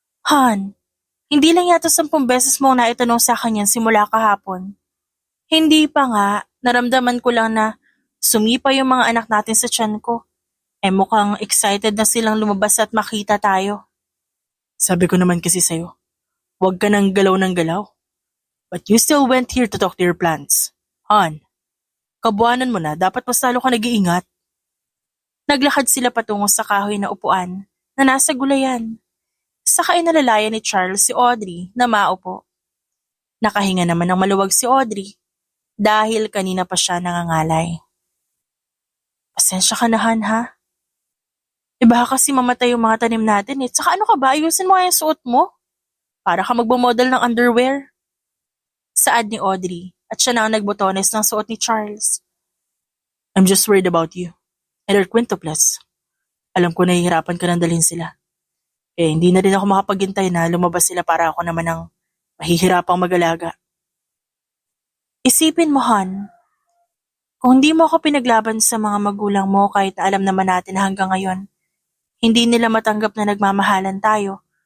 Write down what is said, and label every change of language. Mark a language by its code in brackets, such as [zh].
[tl] Han, hindi lang yata 10 beses mo naitanong sa kanya simula kahapon. Hindi pa nga, naramdaman ko lang na sumipa yung mga anak natin sa tiyan ko. Mukhang excited na silang lumabas at makita tayo. Sabi ko naman kasi sa'yo, huwag ka nang galaw ng galaw. [en] But you still went here to talk to your plants. [tl] Han, kabuanan mo na, dapat mas lalo ka nag-iingat. Naglakad sila patungo sa kahoy na upuan na nasa gulayan. Saka inalalayan ni Charles si Audrey na maupo. Nakahinga naman ng maluwag si Audrey dahil kanina pa siya nangangalay. Pasensya ka na, Han, ha? Baka kasi mamatay yung mga tanim natin eh. Saka ano ka ba? Ayusin mo nga yung suot mo. Para ka magmamodel ng underwear. Saad ni Audrey at siya na ang nagbotones ng suot ni Charles. [en] I'm just worried about you and our quintuples. [tl] Alam ko nahihirapan ka nang dalhin sila. Hindi na rin ako makapaghintay na lumabas sila para ako naman ang mahihirapang mag-alaga. Isipin mo, Han, kung hindi mo ako pinaglaban sa mga magulang mo kahit na alam naman natin na hanggang ngayon, hindi nila matanggap na nagmamahalan tayo.